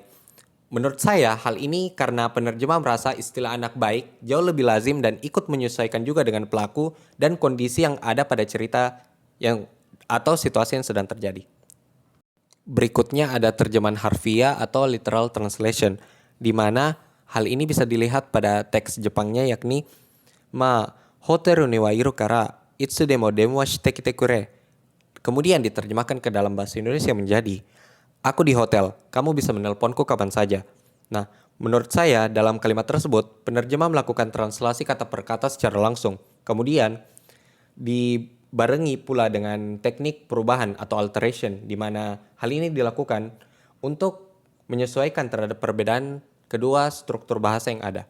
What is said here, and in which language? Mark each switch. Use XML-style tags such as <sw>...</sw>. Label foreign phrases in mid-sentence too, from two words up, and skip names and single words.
<id>Menurut saya hal ini karena penerjemah merasa istilah anak baik jauh lebih lazim dan ikut menyesuaikan juga dengan pelaku dan kondisi yang ada pada cerita yang atau situasi yang sedang terjadi. Berikutnya ada terjemahan harfiah atau</id> <en>literal translation,</en> <id>di mana hal ini bisa dilihat pada teks Jepangnya yakni</id> <ja>ホテルにはいるからいつでも電話してきてくれ.</ja> <id>Kemudian diterjemahkan ke dalam bahasa Indonesia menjadi aku di hotel, kamu bisa menelponku kapan saja. Nah, menurut saya dalam kalimat tersebut penerjemah melakukan translasi kata per kata secara langsung. Kemudian dibarengi pula dengan teknik perubahan atau alteration, di mana hal ini dilakukan untuk menyesuaikan terhadap perbedaan kedua struktur bahasa yang ada.</id>